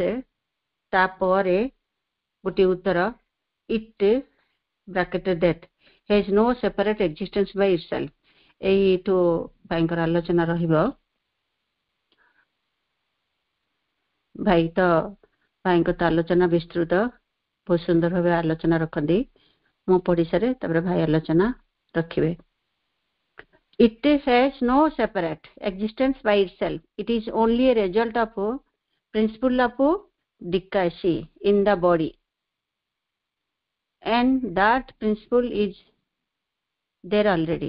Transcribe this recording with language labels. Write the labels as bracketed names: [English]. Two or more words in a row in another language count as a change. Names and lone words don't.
[Odia] ତାପରେ ଗୋଟିଏ ଉତ୍ତର, [English] it bracketed death has no separate existence by itself. [Odia] ଏଇଠୁ ଭାଇଙ୍କର ଆଲୋଚନା ରହିବ। ଭାଇ ତ ଭାଇଙ୍କ ତ ଆଲୋଚନା ବିସ୍ତୃତ, ବହୁତ ସୁନ୍ଦର ଭାବେ ଆଲୋଚନା ରଖନ୍ତି। ମୁଁ ପଢି ସାରେ ତାପରେ ଭାଇ ଆଲୋଚନା ରଖିବେ। [English] It has no separate existence by itself. It is only a result of principle of decay in the body, and that principle is there already.